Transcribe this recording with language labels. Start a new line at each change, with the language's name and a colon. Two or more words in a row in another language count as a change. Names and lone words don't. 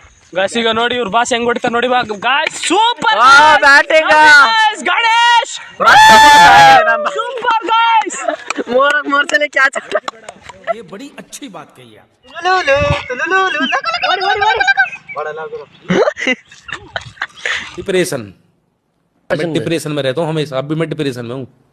Kannada: ಗಾಯ್ಸ್ ಈಗ ನೋಡಿ ಇವ್ರ ಬಾಸ್ ಹೆಂಗ್ ಹೊಡಿತಾರೆ ನೋಡಿ ಗಾಯ್ಸ್ ಸೂಪರ್ ಬ್ಯಾಟಿಂಗ್
English: ಗಣೇಶ್ super guys
Kannada: ಮೂರ್ ಸಲ ಕ್ಯಾಚ್
Hindi: ये बड़ी अच्छी बात कही आप डिप्रेशन मैं डिप्रेशन में रहता हूँ हमेशा अब भी मैं डिप्रेशन में हूँ